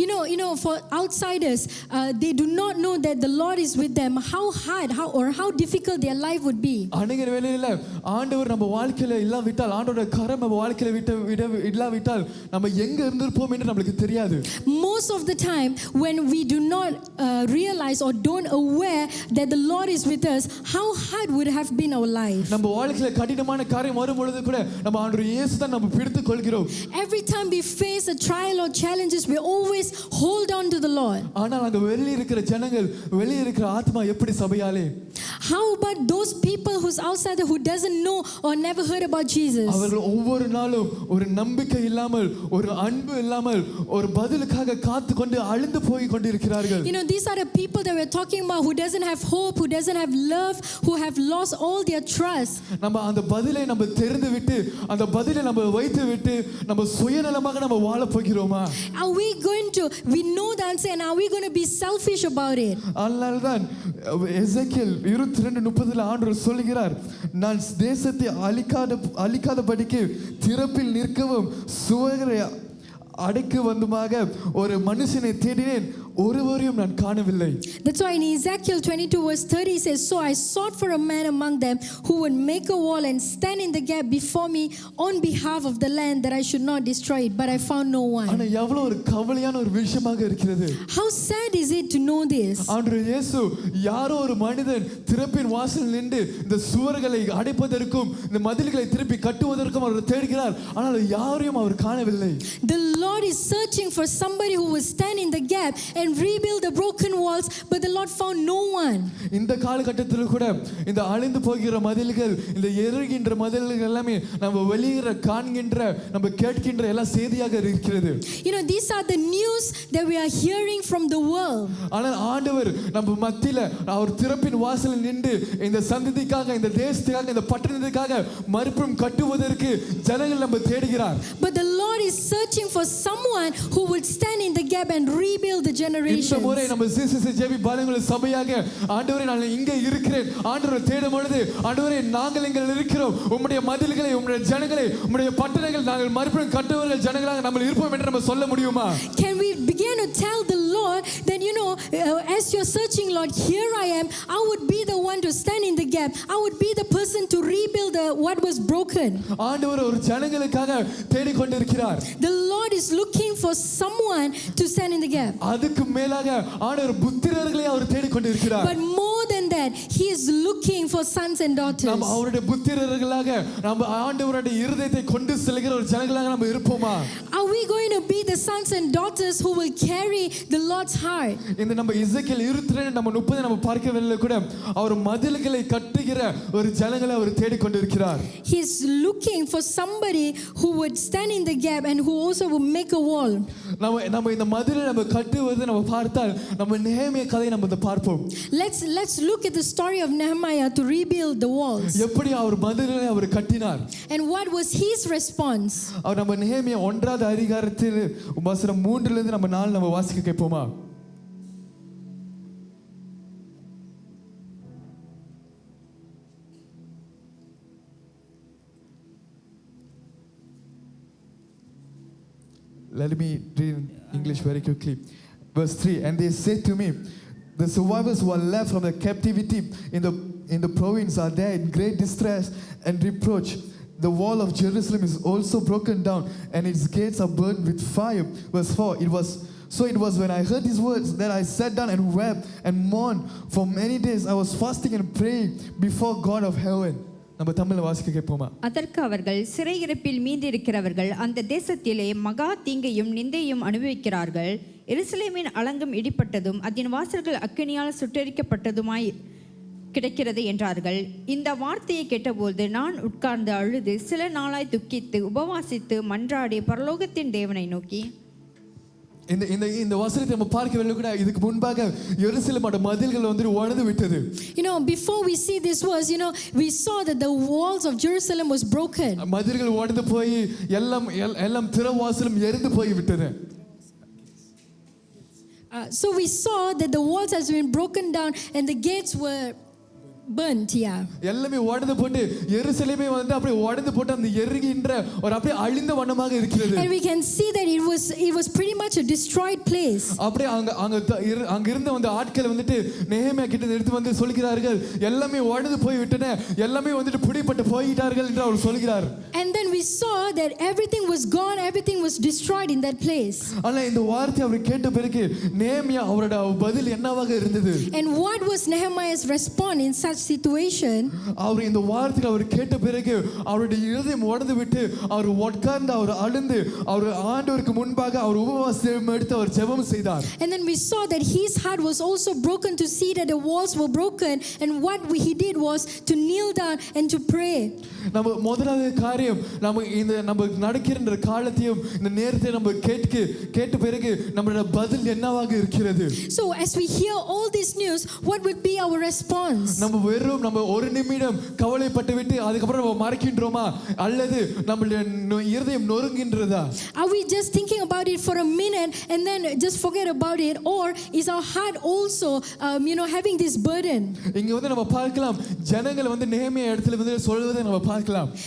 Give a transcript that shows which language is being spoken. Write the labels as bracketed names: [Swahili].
[English] You know, for outsiders, they do not know that the Lord is with them. How hard, how difficult their life would be. [Tamil] அநேக வேளையில ஆண்டவர் நம்ம வாழ்க்கையில இல்லாவிட்டால், ஆண்டவரோட கரம் நம்ம வாழ்க்கையில இல்லாவிட்டால் நம்ம எங்க இருந்திருப்போம் என்று நமக்கு தெரியாது. [English] Most of the time when we do not realize or don't aware that the Lord is with us, how hard would have been our life. [Tamil] நம்ம வாழ்க்கையில கடினமான காரியம் வரும் பொழுது கூட நம்ம ஆண்டவர் இயேசு தான் நம்ம பிடித்துக் கொள்கிறோம். [English] Every time we face a trial or challenges, we always hold on to the Lord. [Tamil] ஆனால் அங்க வெளிய இருக்கிற ஜனங்கள், வெளிய இருக்கிற ஆத்மா எப்படி சபையாலே? [English] How about those people who's outside who doesn't know or never heard about Jesus? [Tamil] அவர்கள் ஒவ்வொரு நாளும் ஒரு நம்பிக்கை இல்லாமல், ஒரு அன்பு இல்லாமல், ஒரு பதிலுக்காக காத்துக்கொண்டு அழுந்து போய் கொண்டிருக்கிறார்கள். [English] You know, these are the people that we're talking about who doesn't have hope, who doesn't have love, who have lost all their trust. [Tamil] நம்ம அந்த பதிலை நம்ம தெரிந்து விட்டு, அந்த பதிலை நம்ம வைத்து விட்டு நம்ம சுயநலமாக நம்ம வாழ போகிறோமா? [English] Are we going to, we know the answer, and are we going to be selfish about it? [Tamil] அதனால்தான் எசேக்கியேல் 22:30 ஆண்டவர் சொல்கிறார், நான் தேசத்தை அழிக்காதபடிக்கு திறப்பில் நிற்கவும் சுவரை அடைக்க வந்துமாக ஒரு மனுஷனை தேடினேன், ஒருவரையும் நான் காணவில்லை. [English] That's why in Ezekiel 22:30 says, so I sought for a man among them who would make a wall and stand in the gap before me on behalf of the land, that I should not destroy it, but I found no one. [Tamil] ஆனா எவ்வளவு ஒரு கவலையான ஒரு விஷயமாக இருக்கிறது. [English] How sad is it to know this? [Tamil] ஆண்டவர் இயேசு யாரோ ஒரு மனிதன் திறப்பின் வாசலில் நின்று இந்த சுவர்களை அடைப்பதற்கும் இந்த மதில்களை திருப்பி கட்டுவதற்கும் அவர் தேடுகிறார், ஆனால் யாரையும் அவர் காணவில்லை. [English] The Lord is searching for somebody who will stand in the gap and rebuild the broken walls, but the Lord found no one. [Tamil] இந்த காலகட்டத்தில் கூட இந்த அழிந்து போகிற மதில்கள், இந்த எரிகின்ற மதில்கள் எல்லாமே நம்ம வெளியிற காண்கின்ற, நம்ம கேட்கின்ற எல்லாம் செய்தியாக இருக்கிறது. [English] You know, these are the news that we are hearing from the world. [Tamil] ஆனால் ஆண்டவர் நம்ம மத்தியில அவர் திறப்பின் வாசலில் நின்று இந்த சந்ததிக்காக, இந்த தேசத்துக்காக, இந்த பட்டணத்துக்காக மறுபடியும் கட்டுவதற்கு ஜனங்கள் நம்ம தேடுகிறார். [English] But the Lord is searching for someone who would stand in the gap and rebuild the [Tamil] இந்த [English] generations. [Tamil] முறை நம்ம சிசிசிஜேபி பாலங்குள சபையாக ஆண்டவரே நான் இங்கே இருக்கிறேன், ஆண்டவரை தேடும் பொழுது ஆண்டவரே நாங்கள் இங்கே இருக்கிறோம், உம்முடைய மதில்களை, உம்முடைய ஜனங்களை, உம்முடைய பட்டணங்களை நாங்கள் மறுபடியும் கட்டுவர்கள் ஜனங்களாக நம்ம இருப்போம் என்று நம்ம சொல்ல முடியுமா? [English] Can we begin to tell the Lord that, you know, as you're searching, Lord, here I am, I would be the one to stand in the gap, I would be the person to rebuild what was broken. [Tamil] ஆண்டவர் ஒரு ஜனங்களுக்காக தேடிக்கொண்டிருக்கிறார். [English] The Lord is looking for someone to stand in the gap. [Tamil] அதுக்கு மேலாக ஆண்டவர் புத்திரர்களை அவர் தேடிக்கொண்டிருக்கிறார். [English] But more than that, he is looking for sons and daughters. [Tamil] நாம் அவருடைய புத்திரர்களாக நம்ம ஆண்டவருடைய இருதயத்தை கொண்டு செல்கிற ஒரு ஜனங்களாக நம்ம இருப்போமா? [English] Are we going to be the sons and daughters who will carry the Lord's heart? [Tamil] இந்த நம்ம எசேக்கியேல் 22 நம்ம 30 நம்ம பார்க்கவில்லை கூட அவர் மதில்களை கட்டுகிற ஒரு ஜனங்களை அவர் தேடிக்கொண்டிருக்கிறார். [English] He is looking for somebody who would stand in the gap and who also would make a wall. [Tamil] நம்ம இந்த மதிலை நம்ம கட்டுவது நம்ம பார்த்தால் நம்ம நெகேமியா கதையை நம்ம பார்ப்போம். [English] Let's look at the story of Nehemiah to rebuild the walls. [Tamil] எப்படி அவர் மதிலை அவர் கட்டினார். [English] And what was his response? [Tamil] அவர் நம்ம நெகேமியா 1வது அதிகாரத்தில் வசனம் 3 இருந்து நம்ம 4 நம்ம வாசிக்க கேட்போமா? [English] Let me read in English very quickly. Verse 3, and they said to me, the survivors who are left from the captivity in the province are there in great distress and reproach. The wall of Jerusalem is also broken down, and its gates are burned with fire. Verse 4, it was when I heard these words that I sat down and wept and mourned. For many days I was fasting and praying before God of heaven. [Tamil] நம்ம தமிழ்ல வாசிக்க கேட்போமா? அதற்கு அவர்கள், சிறையிருப்பில் மீந்திருக்கிறவர்கள் அந்த தேசத்திலே மகா தீங்கையும் நிந்தையும் அனுபவிக்கிறார்கள். எருசலேமின் அலங்கம் இடிப்பட்டதும் அதன் வாசல்கள் அக்கினியால் சுட்டெரிக்கப்பட்டதுமாய் கிடைக்கிறது என்றார்கள். இந்த வார்த்தையை கேட்டபோது நான் உட்கார்ந்து அழுது சில நாளாய் துக்கித்து உபவாசித்து மன்றாடி பரலோகத்தின் தேவனை நோக்கி, இந்த வசனத்தை நம்ம பார்க்கவில்லை கூட இதுக்கு முன்பாக எருசலேமோட மதில்கள் வந்து உடைந்து விட்டது. [English] You know, before we see this verse, you know, we saw that the walls of Jerusalem was broken. [Tamil] மதில்கள் உடைந்து போய் எல்லாம் திறவாசலும் எரிந்து போய் விட்டது. [English] So we saw that the walls has been broken down and the gates were burnt. Yeah. [Tamil] எல்லாமே உடைந்து போட்டு எருசலேமே வந்து அப்படியே உடைந்து போட்டு அந்த எரிகின்ற ஒரு அப்படியே அழிந்த வண்ணமாக இருக்கிறது. [English] And we can see that it was pretty much a destroyed place. [Tamil] அப்படியே அங்க இருந்த வந்து ஆட்கள் வந்துட்டு நெகேமியா கிட்ட எடுத்து வந்து சொல்கிறார்கள் எல்லாமே உடைந்து போய் விட்டன எல்லாமே வந்துட்டு பிடிபட்டு போயிட்டார்கள் என்று அவர் சொல்கிறார். [English] And then we saw that everything was gone, everything was destroyed in that place. [Tamil] ஆனா இந்த வார்த்தை அவர் கேட்ட பிறகு நெகேமியா அவரோட பதில் என்னவாக இருந்தது? [English] And what was Nehemiah's response in such situation? [Tamil] அவர் இந்த வார்த்தை அவர் கேட்ட பிறகு அவருடைய இதயம் உடைந்து விட்டு அவர் உட்கார்ந்து அவர் அழுந்து அவர் ஆண்டவருக்கு முன்பாக அவர் உபவாசம் எடுத்து அவர் ஜெபம் செய்தார். [English] And then we saw that his heart was also broken to see that the walls were broken, and what he did was to kneel down and to pray. [Tamil] நம்ம முதலாவது காரியம் நம்ம நடக்கிற காலத்தையும் இந்த நேரத்தை நம்ம கேட்ட பிறகு நம்மளோட பதில் என்னவாக இருக்கிறது? [English] So as we hear all this news, what would be our response? [Tamil] நம்ம ஒரு நிமிடம் கவலைப்பட்டு விட்டு அதுக்கப்புறம் நம்ம மறக்கின்றோமா அல்லது நம்மளுடைய இதயம் நொறுங்கின்றதா? [English] Are we just thinking about it for a minute and then just forget about it, or is our heart also having this burden? [Tamil] இங்க வந்து நம்ம பார்க்கலாம் ஜனங்கள் வந்து நெகேமியா இடத்துல வந்து சொல்வதை நம்ம பார்க்கலாம்.